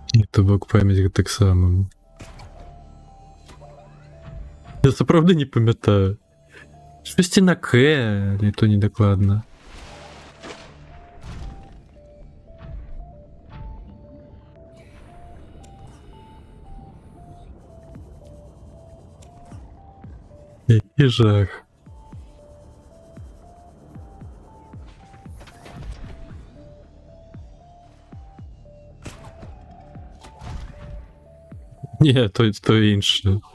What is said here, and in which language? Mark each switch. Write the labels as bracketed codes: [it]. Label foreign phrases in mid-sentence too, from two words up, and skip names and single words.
[be] То бок пам'ять так само. Я сапраўды не памятаю. Штосьці на К, але то недакладна. Які жах. [uk] Ні, то інше.